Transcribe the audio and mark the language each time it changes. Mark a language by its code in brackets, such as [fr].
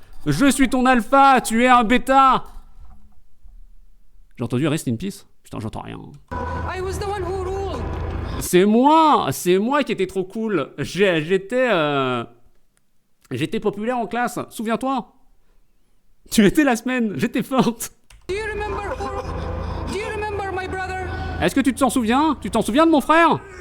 [fr] Je suis ton alpha, tu es un bêta. J'ai entendu [en] Rest in Peace? [fr] Putain, j'entends rien. [en] I was the one who ruled. [fr] C'est moi qui étais trop cool. J'étais populaire en classe, souviens-toi. Tu étais la semaine, j'étais forte. [en] Do you remember my brother? [fr] Est-ce que tu t'en souviens? Tu t'en souviens de mon frère?